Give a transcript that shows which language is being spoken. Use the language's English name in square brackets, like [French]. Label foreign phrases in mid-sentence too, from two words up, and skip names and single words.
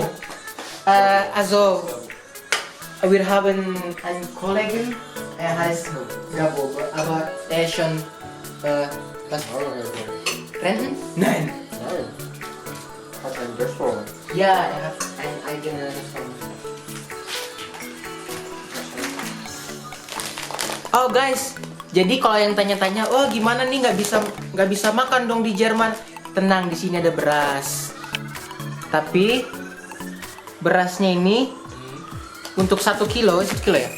[German] Also, wir haben einen Kollegen, er heißt Gabor, aber er ist schon was? Renten? Nein. Hat ein Restaurant. Ja, er hat ein eigenes Restaurant. [Indonesian] Oh guys, jadi kalau yang tanya-tanya, oh gimana nih nggak bisa makan dong di Jerman? Tenang, di sini ada beras. Tapi berasnya ini untuk 1 kilo, 1 kilo ya?